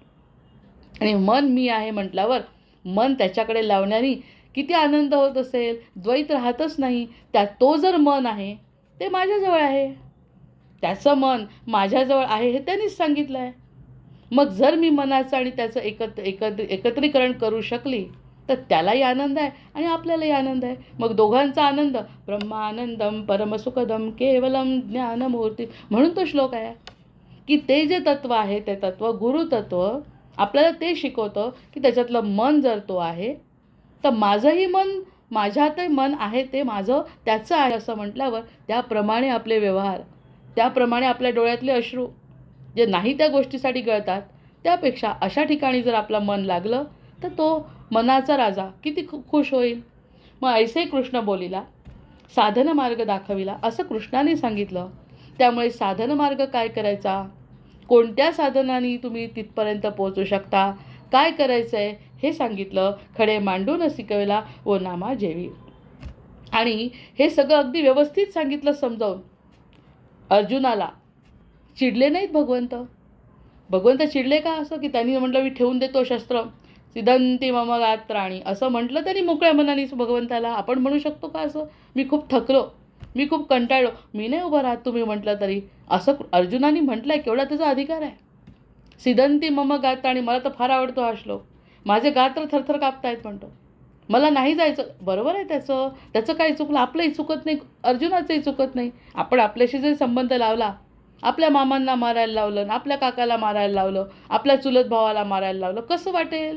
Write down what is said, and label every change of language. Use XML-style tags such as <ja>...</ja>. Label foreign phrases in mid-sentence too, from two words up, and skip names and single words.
<mr>आणि मन मी आहे म्हटल्यावर मन त्याच्याकडे लावण्याने किती आनंद होत असेल, द्वैत राहतच नाही. तो जर मन आहे ते माझ्याजवळ आहे, त्याचं मन माझ्याजवळ आहे हे त्यांनीच सांगितलं आहे. मग जर मी मनाचं आणि त्याचं एकत्रीकरण करू शकली तर त्यालाही आनंद आहे आणि आपल्यालाही आनंद आहे. मग दोघांचा आनंद</mr> <sa>ब्रह्मानंदम परमसुखदम केवलम ज्ञानमूर्ती,</sa> <mr>म्हणून तो श्लोक आहे की ते जे तत्व आहे ते तत्व गुरुतत्व आपल्याला ते शिकवतं की त्याच्यातलं मन जर तो आहे तर माझंही मन, माझ्यातही मन आहे ते माझं त्याचं आहे असं म्हटल्यावर त्याप्रमाणे आपले व्यवहार, त्याप्रमाणे आपल्या डोळ्यातले अश्रू जे नाही त्या गोष्टीसाठी गळतात, त्यापेक्षा अशा ठिकाणी जर आपलं मन लागलं तर तो मनाचा राजा किती खुश होईल. मग ऐसे कृष्ण बोलिला साधन मार्ग दाखविला असं कृष्णाने सांगितलं. त्यामुळे साधन मार्ग काय करायचा, कोणत्या साधनांनी तुम्ही तिथपर्यंत पोहोचू शकता, काय करायचं आहे हे सांगितलं. खडे मांडून शिकविला ओ नामा जेवी. आणि हे सगळं अगदी व्यवस्थित सांगितलं समजावून. अर्जुनाला चिडले नाहीत भगवंत. भगवंत चिडले का असं की त्यांनी म्हटलं मी ठेवून देतो शस्त्र,</mr> <sa>सिदंती मम गात्राणी</sa> <mr>असं म्हटलं त्यांनी मोकळ्या मनानेच भगवंताला. आपण म्हणू शकतो का असं, मी खूप थकलो, मी खूप कंटाळलो, मी नाही उभं राहत तुम्ही म्हटलं तरी, असं अर्जुनाने म्हटलं आहे. केवढा त्याचा अधिकार आहे.</mr> <sa>सिदंती मम गात्राणी,</sa> <mr>मला तर फार आवडतो हा श्लोक. माझे गात्र थरथर कापतायत म्हणतो, मला नाही जायचं. बरोबर आहे त्याचं काही चुकलं, आपलंही चुकत नाही, अर्जुनाचंही चुकत नाही. आपण आपल्याशी जरी संबंध लावला, आपल्या मामांना मारायला लावलं, आपल्या काकाला मारायला लावलं, आपल्या चुलत भावाला मारायला लावलं, कसं वाटेल.</mr>